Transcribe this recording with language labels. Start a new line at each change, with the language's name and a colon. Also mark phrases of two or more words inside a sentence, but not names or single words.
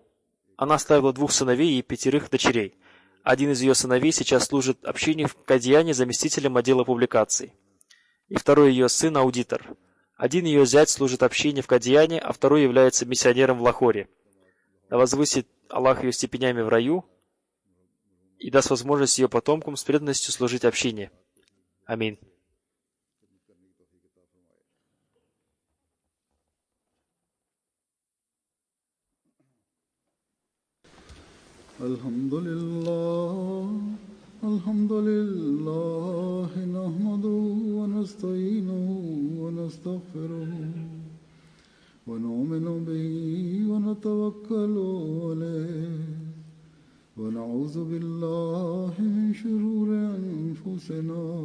Russian: Она оставила 2 сыновей и 5 дочерей. Один из ее сыновей сейчас служит общине в Кадиане заместителем отдела публикаций. И второй ее сын аудитор. Один ее зять служит общине в Кадиане, а второй является миссионером в Лахоре. Да возвысит Аллах ее степенями в раю и даст возможность ее потомкам с преданностью служить общине. Аминь.
Arabic: الحمد لله نحمده ونستعينه ونستغفره ونؤمن به ونتوكل عليه ونعوذ بالله من شرور أنفسنا